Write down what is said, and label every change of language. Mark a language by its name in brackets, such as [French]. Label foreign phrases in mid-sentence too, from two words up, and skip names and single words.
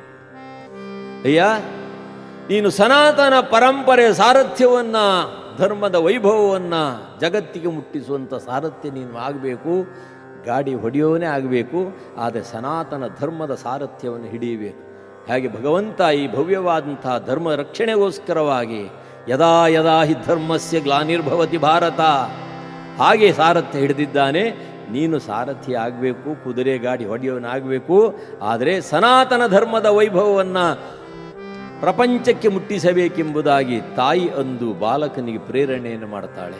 [Kannada] ಅಯ್ಯ, ನೀನು ಸನಾತನ ಪರಂಪರೆ ಸಾರಥ್ಯವನ್ನ, ಧರ್ಮದ ವೈಭವವನ್ನ ಜಗತ್ತಿಗೆ ಮುಟ್ಟಿಸುವಂಥ ಸಾರಥ್ಯ ನೀನು ಆಗಬೇಕು. ಗಾಡಿ ಹೊಡೆಯೋನೇ ಆಗಬೇಕು. ಆದರೆ ಸನಾತನ ಧರ್ಮದ ಸಾರಥ್ಯವನ್ನು ಹಿಡಿಯಬೇಕು. ಹಾಗೆ ಭಗವಂತ ಈ ಭವ್ಯವಾದಂಥ ಧರ್ಮ ರಕ್ಷಣೆಗೋಸ್ಕರವಾಗಿ [Sanskrit] ಯದಾ ಯದಾ ಹಿ ಧರ್ಮಸ್ಯ ಗ್ಲಾನಿರ್ಭವತಿ ಭಾರತ, [Kannada] ಹಾಗೆ ಸಾರಥ್ಯ ಹಿಡಿದಿದ್ದಾನೆ. ನೀನು ಸಾರಥಿ ಆಗಬೇಕು, ಕುದುರೆ ಗಾಡಿ ಹೊಡೆಯೋನಾಗಬೇಕು. ಆದರೆ ಸನಾತನ ಧರ್ಮದ ವೈಭವವನ್ನು ಪ್ರಪಂಚಕ್ಕೆ ಮುಟ್ಟಿಸಬೇಕೆಂಬುದಾಗಿ ತಾಯಿ ಅಂದು ಬಾಲಕನಿಗೆ ಪ್ರೇರಣೆಯನ್ನು ಮಾಡ್ತಾಳೆ.